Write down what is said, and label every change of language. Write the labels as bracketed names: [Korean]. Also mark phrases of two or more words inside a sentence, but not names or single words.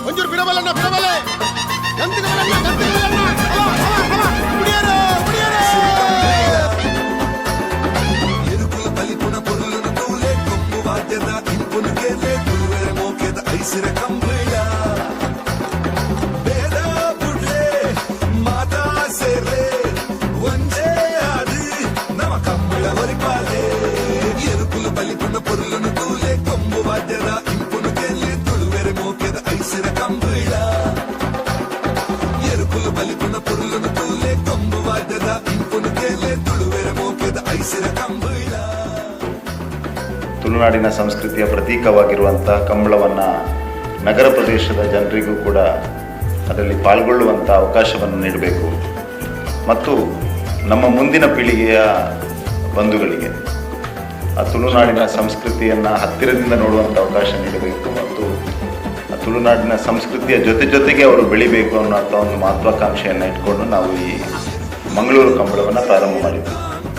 [Kannada] ಒಂಚೂರು ಬಿಡಬಲ್ಲಣ್ಣ ಬಿಡಬಲ್ಲೆ [Tulu] ಎರುಕುಲ ಪಲಿಪುನ ಪೊರುಲನು ತೂಲೆ ಕೊಮ್ಮು ವಾದ್ಯದ ಇಂಪುನು ಕೇಲೆ ತುರುವೆರ ಮೋಕೆದ ಐಸಿರ ಕಂಬಳ ವೇದ ಬುಡ್ಲೆ ಮಾತಾ ಸೇರೆ ವಂಜೆ ಅದಿ ನಮ ಕಂಬಳ ವರಿಪಾಲೆ ಎರುಕುಲ ಪಲಿಪುನ ಪೊರುಲನು ತೂಲೆ ಕೊಮ್ಮು ವಾದ್ಯದ ಇಂಪುನು ಕೇಲೆ ತುರುವೆರ ಮೋಕೆದ ಐಸಿರ ಕಂಬಳ ಎರುಕುಲ ಪಲಿಪುನ ಪೊರುಲನು ತೂಲೆ ಕೊಮ್ಮು ವಾದ್ಯದ ಇಂಪುನು ಕೇಲೆ ತುರುವೆರ ಮೋಕೆದ ಐಸಿರ ಕಂಬಳ. [Kannada] ತುಳುನಾಡಿನ ಸಂಸ್ಕೃತಿಯ ಪ್ರತೀಕವಾಗಿರುವಂಥ ಕಂಬಳವನ್ನು ನಗರ ಪ್ರದೇಶದ ಜನರಿಗೂ ಕೂಡ ಅದರಲ್ಲಿ ಪಾಲ್ಗೊಳ್ಳುವಂಥ ಅವಕಾಶವನ್ನು ನೀಡಬೇಕು ಮತ್ತು ನಮ್ಮ ಮುಂದಿನ ಪೀಳಿಗೆಯ ಬಂಧುಗಳಿಗೆ ಆ ತುಳುನಾಡಿನ ಸಂಸ್ಕೃತಿಯನ್ನು ಹತ್ತಿರದಿಂದ ನೋಡುವಂಥ ಅವಕಾಶ ನೀಡಬೇಕು ಮತ್ತು ಆ ತುಳುನಾಡಿನ ಸಂಸ್ಕೃತಿಯ ಜೊತೆಗೆ ಅವರು ಬೆಳಿಬೇಕು ಅನ್ನೋ ಒಂದು ಮಹತ್ವಾಕಾಂಕ್ಷೆಯನ್ನು ಇಟ್ಕೊಂಡು ನಾವು ಈ ಮಂಗಳೂರು ಕಂಬಳವನ್ನು ಪ್ರಾರಂಭ ಮಾಡಿದ್ವಿ.